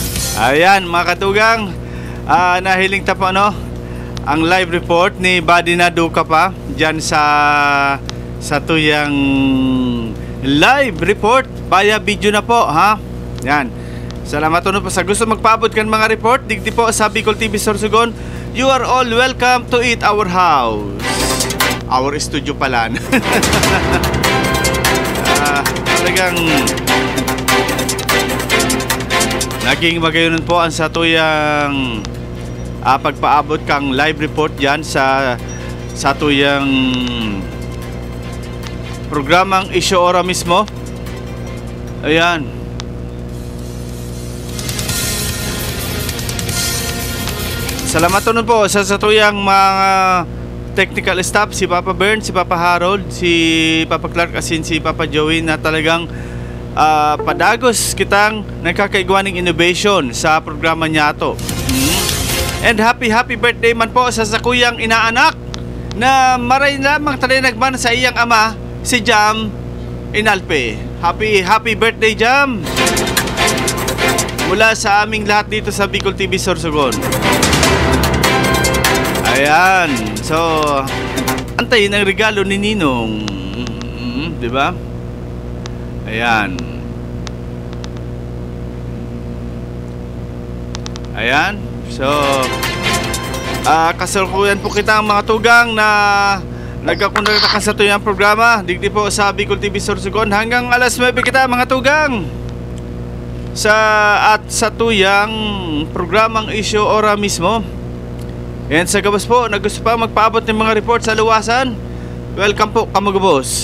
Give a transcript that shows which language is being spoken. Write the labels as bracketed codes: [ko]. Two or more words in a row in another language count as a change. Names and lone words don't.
[bik] Ayan mga katugang, nahiling tapo ang [en] live report [bik] ni Buddy Naduka pa dyan sa tuyang [en] live report via video [bik] na po ha. Yan. Salamat po sa gusto magpaabot kan mga report digdi po sa Bicol TV Sorsogon. [en] You are all welcome to eat our house. Our studio pala. [bik] Talagang naging magayon po ang sa tuyang pagpaabot kang [en] live report [bik] yan sa tuyang programang Isyu Ora mismo. Ayan. Salamat po sa tuyang mga [en] technical staff, [bik] si Papa Bern, si Papa Harold, si Papa Clark, asin si Papa Joey na talagang padagos kitang nagkakaigwaning innovation sa programa niya to. And [en] happy birthday [bik] man po sa sakuyang inaanak na maray lamang talinagman sa iyang ama, si Jam Inalpe. [en] Happy birthday, Jam! [tl] Mula sa aming lahat dito sa Bicol TV Sorsogon. Ayan. So, antayin ang regalo ni Ninong. Di ba? Ayan. Ayan. [bik] So, kasalukuyan po kita ang mga tugang na nagkakonekta sa tuyang programa. Digdi po sa Bicol TV Sorsogon hanggang alas 9 kita mga tugang. Sa tuyang programang Isyu Ora mismo. And sa gabos po, gusto pa magpaabot ng mga report sa luwasan, welcome po kamagabos.